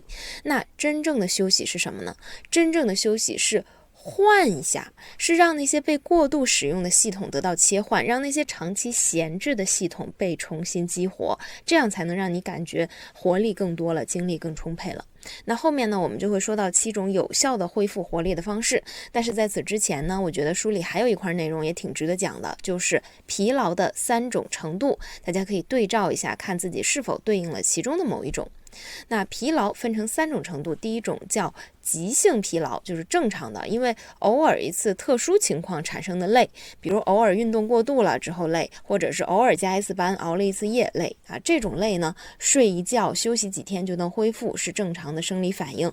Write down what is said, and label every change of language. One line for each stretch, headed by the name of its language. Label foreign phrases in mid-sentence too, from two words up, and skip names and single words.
Chinese: 那真正的休息是什麼呢？真正的休息是換一下，是讓那些被過度使用的系統得到切換，讓那些長期閒置的系統被重新激活，這樣才能讓你感覺活力更多了，精力更充沛了。那後面呢，我们就會說到7種有效的恢復活力的方式。但是在此之前呢，我覺得書裡還有一塊內容也挺值得講的，就是疲勞的3種程度，大家可以對照一下，看自己是否對應了其中的某一種。那疲勞分成3種程度，第一種叫急性疲勞，就是正常的，因為偶爾一次特殊情況產生的累，比如偶爾運動過度了之後累，或者是偶爾加一次班熬了一次夜累啊，這種累呢，睡一覺休息幾天就能恢復，是正常的生理反應。